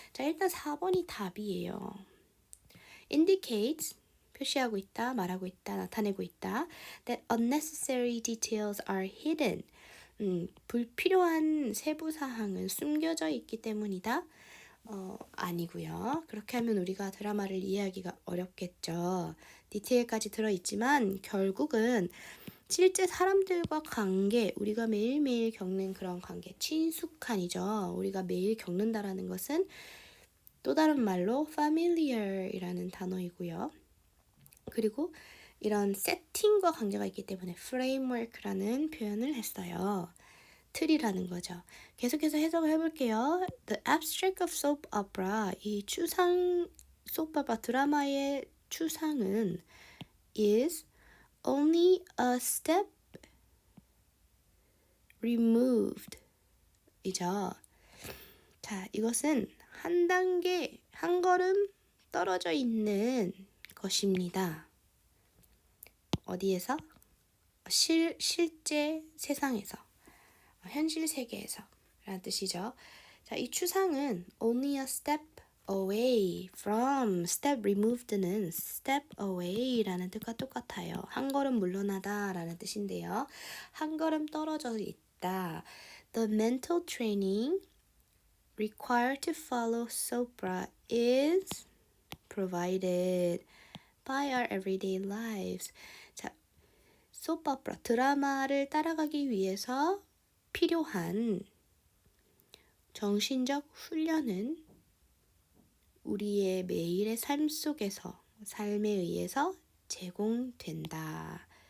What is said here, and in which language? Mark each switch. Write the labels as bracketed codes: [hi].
[ko] 자, 일단 4번이 답이에요. indicates 표시하고 있다, 말하고 있다, 나타내고 있다. [en] that unnecessary details are hidden. [ko] 불필요한 세부 사항은 숨겨져 있기 때문이다. 아니고요. 그렇게 하면 우리가 드라마를 이해하기가 어렵겠죠. 디테일까지 들어있지만 결국은 실제 사람들과 관계, 우리가 매일매일 겪는 그런 관계, 친숙한이죠. 우리가 매일 겪는다라는 것은 또 다른 말로 familiar이라는 단어이고요. 그리고 이런 세팅과 관계가 있기 때문에 framework라는 표현을 했어요. 틀이라는 거죠. 계속해서 해석을 해볼게요. [en] The abstract of soap opera, [ko] 이 추상 soap opera 드라마의 추상은 [en] is only a step removed 이죠. [ko] 자, 이것은 한 단계, 한 걸음 떨어져 있는 것입니다. 어디에서? 실제 세상에서, 현실 세계에서 라는 뜻이죠. 자, 이 추상은 [en] only a step away from, [ko] step removed는 step away 라는 뜻과 똑같아요. 한 걸음 물러나다 라는 뜻인데요. 한 걸음 떨어져 있다. [en] The mental training required to follow SOPRA is provided by our everyday lives. [ko] 자, soap opera 드라마를 따라가기 위해서 필요한 정신적 훈련은 우리의 매일의 삶 속에서, 삶에 의해서 제공된다.